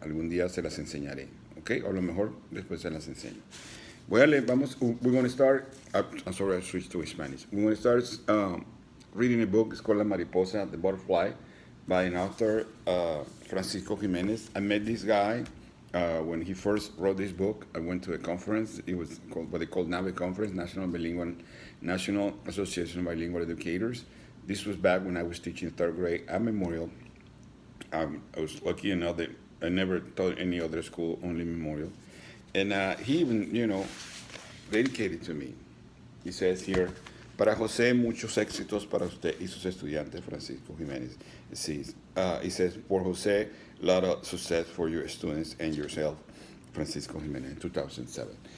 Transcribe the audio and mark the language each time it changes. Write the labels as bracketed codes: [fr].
[es] Algún día se las enseñaré, ¿ok? O a lo mejor después se las enseño. Voy a leer, [en] we're going to start, I'm sorry, I switched to Spanish. We're going to start reading a book. It's called La Mariposa, The Butterfly, by an author, Francisco Jimenez. I met this guy when he first wrote this book. I went to a conference. It was called what they call NAVE Conference, National Association of Bilingual Educators. This was back when I was teaching third grade at Memorial. I was lucky enough that I never taught any other school, only Memorial. And he even, dedicated to me. He says here, [es] para José, muchos éxitos para usted y sus estudiantes, Francisco Jiménez. [en] He says, por José, a lot of success for your students and yourself, Francisco Jiménez, in 2007.